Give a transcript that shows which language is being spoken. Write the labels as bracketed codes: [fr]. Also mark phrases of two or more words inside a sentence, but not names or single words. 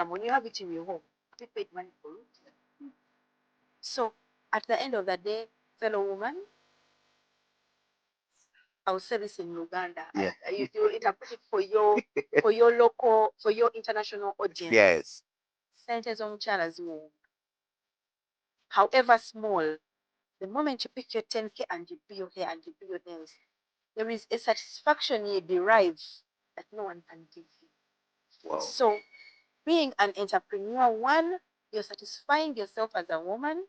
[en] You have it in your home. You paid money for it. So at the end of the day, fellow woman, I'll say this in Uganda. You interpret it for your local, for your international audience. [nyn] Sente z'omukyala ziwomba. [en] However small, the moment you pick your 10K and you do your hair and you do your nails, there is a satisfaction you derive that no one can give you. Wow. So being an entrepreneur, one, you're satisfying yourself as a woman.